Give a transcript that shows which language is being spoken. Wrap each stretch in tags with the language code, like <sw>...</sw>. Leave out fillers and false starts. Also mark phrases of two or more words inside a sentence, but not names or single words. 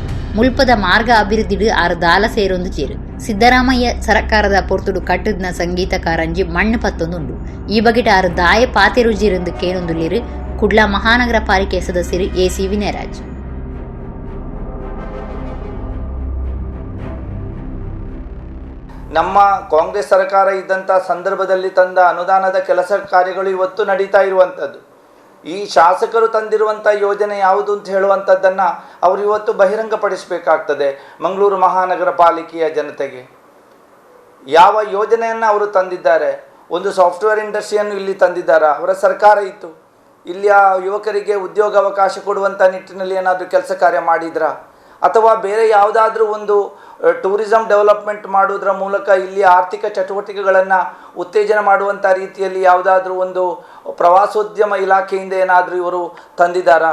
<tcy>ಮುಲ್ಪದ ಮಾರ್ಗ ಅಭಿವೃದ್ಧಿಡು 6 ದಾಲ ಸೇರೊಂದು ಚೇರು. ಸಿದ್ದರಾಮಯ್ಯ ಸರ್ಕಾರದ ಪೊರ್ತುಡು ಕಟ್ಟದ್ನ ಸಂಗೀತ ಕಾರಂಜಿ ಮಣ್ಣು ಪತ್ತೊಂದುಂಡು. ಈ ಬಗೆಟ್ 6 ದಾಯ ಪಾತೆ ರುಜಿರಂದು ಕೇನೊಂದುಲ್ಲೇರು ಕುಡ್ಲಾ ಮಹಾನಗರ ಪಾಲಿಕೆ ಸದಸ್ಯರು ಎಸಿ ವಿನಯರಾಜ್.</tcy> <kn>ನಮ್ಮ ಕಾಂಗ್ರೆಸ್ ಸರ್ಕಾರ ಇದ್ದಂಥ ಸಂದರ್ಭದಲ್ಲಿ ತಂದ ಅನುದಾನದ ಕೆಲಸ ಕಾರ್ಯಗಳು ಇವತ್ತು ನಡೀತಾ ಇರುವಂಥದ್ದು. ಈ ಶಾಸಕರು ತಂದಿರುವಂಥ ಯೋಜನೆ ಯಾವುದು ಅಂತ ಹೇಳುವಂಥದ್ದನ್ನು ಅವರು ಇವತ್ತು ಬಹಿರಂಗಪಡಿಸಬೇಕಾಗ್ತದೆ ಮಂಗಳೂರು ಮಹಾನಗರ ಪಾಲಿಕೆಯ ಜನತೆಗೆ. ಯಾವ ಯೋಜನೆಯನ್ನು ಅವರು ತಂದಿದ್ದಾರೆ, ಒಂದು</kn> <en>software industryannu</en> <kn>ಇಲ್ಲಿ ತಂದಿದ್ದಾರಾ, ಅವರ ಸರ್ಕಾರ ಇತ್ತು, ಇಲ್ಲಿಯ ಯುವಕರಿಗೆ ಉದ್ಯೋಗಾವಕಾಶ ಕೊಡುವಂಥ ನಿಟ್ಟಿನಲ್ಲಿ ಏನಾದರೂ ಕೆಲಸ ಕಾರ್ಯ ಮಾಡಿದ್ರಾ, ಅಥವಾ ಬೇರೆ ಯಾವುದಾದ್ರೂ ಒಂದು</kn> <en>tourism development</en> <kn>ಮಾಡುವುದರ ಮೂಲಕ ಇಲ್ಲಿ ಆರ್ಥಿಕ ಚಟುವಟಿಕೆಗಳನ್ನು ಉತ್ತೇಜನ ಮಾಡುವಂಥ ರೀತಿಯಲ್ಲಿ ಯಾವುದಾದ್ರೂ ಒಂದು ಪ್ರವಾಸೋದ್ಯಮ ಇಲಾಖೆಯಿಂದ ಏನಾದರೂ ಇವರು ತಂದಿದ್ದಾರಾ?</kn>